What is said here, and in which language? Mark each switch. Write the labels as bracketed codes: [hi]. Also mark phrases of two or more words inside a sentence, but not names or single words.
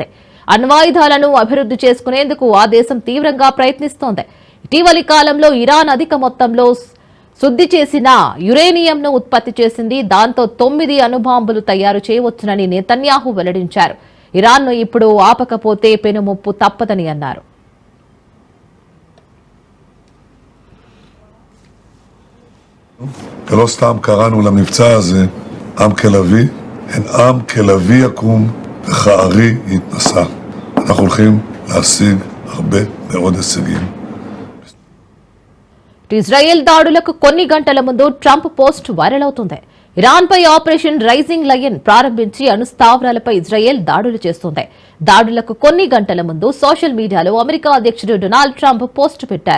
[te] అణ్వాయుధాలను అభివృద్ధి చేసుకునేందుకు ఆ దేశం తీవ్రంగా ప్రయత్నిస్తోంది. ఇటీవలి కాలంలో ఇరాన్ అధిక మొత్తంలో శుద్ధి చేసిన యురేనియంను ఉత్పత్తి చేసింది. దాంతో 9 అణుబాంబులు తయారు చేయవచ్చునని నెతన్యాహు వెల్లడించారు. ఇరాన్ను ఇప్పుడు ఆపకపోతే పెనుముప్పు తప్పదని అన్నారు. [he] ולא סתם קראנו למבצע הזה עם כלבי, אין עם כלבי יקום וכארי יתנשא. אנחנו הולכים להשיג הרבה מאוד הישגים. [te] ఇజ్రాయెల్ దాడులకు కొన్ని గంటల ముందు ట్రంప్ [en] post viral [te] అవుతుంది. ఇరాన్పై ఆపరేషన్ రైజింగ్ లయన్ ప్రారంభించి అణు స్థావరాలపై ఇజ్రాయెల్ దాడులు చేస్తుంది. దాడులకు కొన్ని గంటల ముందు [en] social media [te] అమెరికా అధ్యక్షుడు డొనాల్డ్ ట్రంప్ పోస్ట్ పెట్టారు.